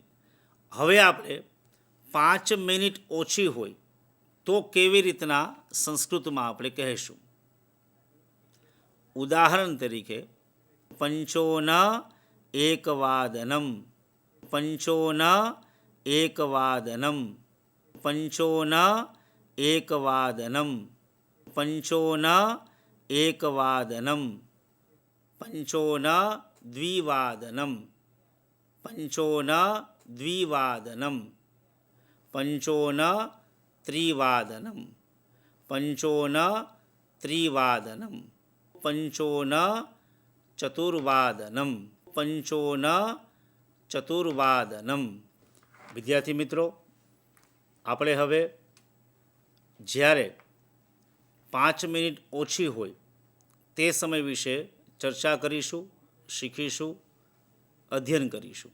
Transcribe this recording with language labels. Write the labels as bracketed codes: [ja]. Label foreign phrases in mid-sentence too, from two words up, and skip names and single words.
[gu] હવે આપણે 5 મિનિટ ઓછી હોય તો કેવી રીતના સંસ્કૃતમાં આપણે કહીશું? ઉદાહરણ તરીકે [sa] पंचोन एकवादनम्, पंचोन एकवादनं पंचोन एकवादनं पंचोन एकवादनं पंचोन द्विवादनं पंचोन द्विवादनं पंचोन त्रिवादनं पंचोन त्रिवादनं पंचोन चतुर्वादनं पंचोन ચતુર્વાદનમ. [gu] વિદ્યાર્થી મિત્રો, આપણે હવે જ્યારે 5 મિનિટ ઓછી હોય તે સમય વિશે ચર્ચા કરીશું, શીખીશું, અધ્યયન કરીશું.